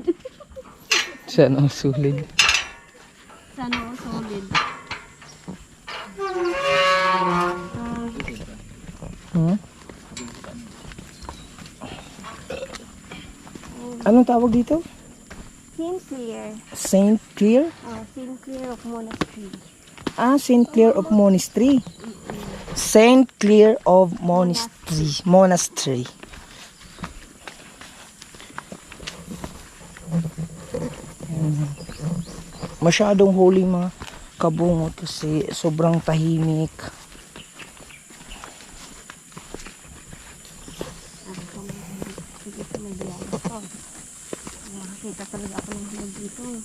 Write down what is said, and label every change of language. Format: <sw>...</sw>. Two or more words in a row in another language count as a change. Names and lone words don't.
<tl>Sana ang sulid. Sana all solid. Hmm? Anong tawag dito? St. Clair. Saint Clair? Oh, St. Clair of Monastery. Ah, Saint Clair of Monastery. Saint Clair of Monastery. Masyadong holy mga kabungot kasi sobrang tahimik. Nakakita talaga ako ng hinog dito.</tl>